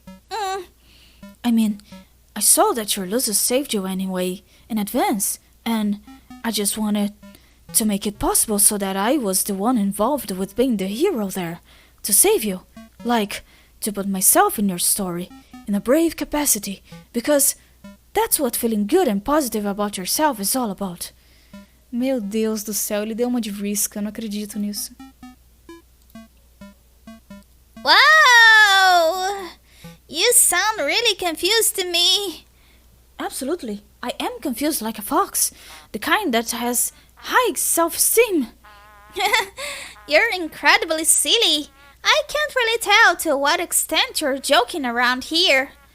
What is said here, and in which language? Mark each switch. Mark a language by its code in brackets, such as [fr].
[en] I mean, I saw that your losses saved you anyway, in advance, and I just wanted to make it possible so that I was the one involved with being the hero there, to save you, like, to put myself in your story, in a brave capacity, because that's what feeling good and positive about yourself is all about. [pt] Meu Deus do céu, ele deu uma de risca, eu não acredito nisso. [en] Wow! You sound really confused to me. Absolutely, I am confused like a fox, the kind that has high self-esteem. You're incredibly silly. I can't really tell to what extent you're joking around here.